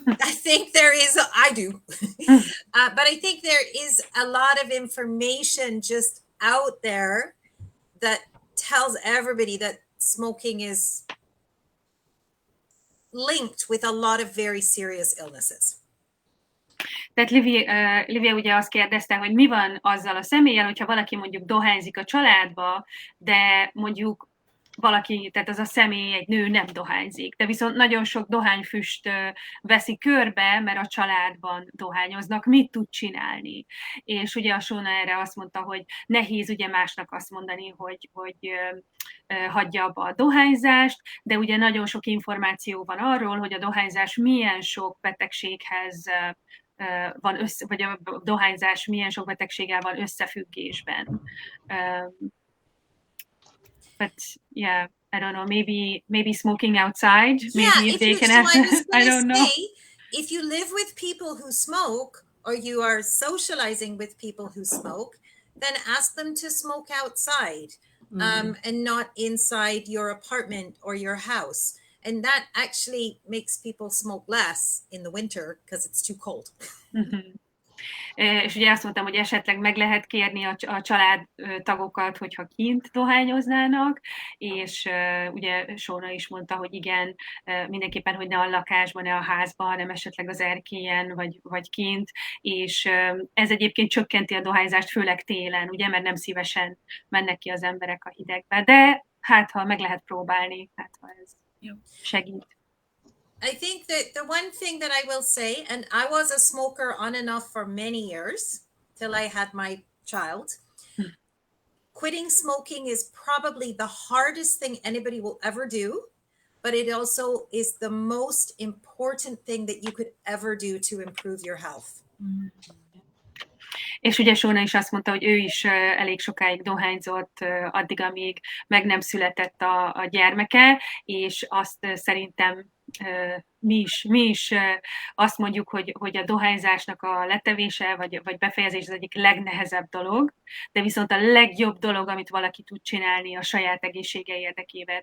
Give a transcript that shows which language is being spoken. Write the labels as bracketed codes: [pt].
[en] I think I do. But I think there is a lot of information just out there that tells everybody that smoking is linked with a lot of very serious illnesses. [hu] Tehát Livia ugye azt kérdezte, hogy mi van azzal a személlyel, hogyha valaki mondjuk dohányzik a családba, de mondjuk valaki, tehát az a személy, egy nő nem dohányzik, de viszont nagyon sok dohányfüst veszi körbe, mert a családban dohányoznak, mit tud csinálni? És ugye a Shona erre azt mondta, hogy nehéz ugye másnak azt mondani, hogy hagyja abba a dohányzást, de ugye nagyon sok információ van arról, hogy a dohányzás milyen sok betegséghez van vagy a dohányzás milyen sok betegséggel van összefüggésben. [en] But yeah, I don't know, maybe smoking outside, maybe they can I don't know. If you live with people who smoke or you are socializing with people who smoke, then ask them to smoke outside and not inside your apartment or your house. And that actually makes people smoke less in the winter because it's too cold. [hu] És ugye azt mondtam, hogy esetleg meg lehet kérni a családtagokat, hogyha kint dohányoznának, és ugye Sona is mondta, hogy igen, mindenképpen, hogy ne a lakásban, ne a házban, hanem esetleg az erkélyen, vagy kint, és ez egyébként csökkenti a dohányzást, főleg télen, ugye, mert nem szívesen mennek ki az emberek a hidegbe, de hát, ha meg lehet próbálni, hát ha ez segít. [en] I think that the one thing that I will say, and I was a smoker on and off for many years till I had my child. Quitting smoking is probably the hardest thing anybody will ever do, but it also is the most important thing that you could ever do to improve your health. [hu] És ugye Sona is azt mondta, hogy ő is elég sokáig dohányzott, addig, amíg meg nem született a gyermeke, és azt szerintem mi is azt mondjuk, hogy a dohányzásnak a letevése, vagy befejezés az egyik legnehezebb dolog, de viszont a legjobb dolog, amit valaki tud csinálni a saját egészsége érdekében.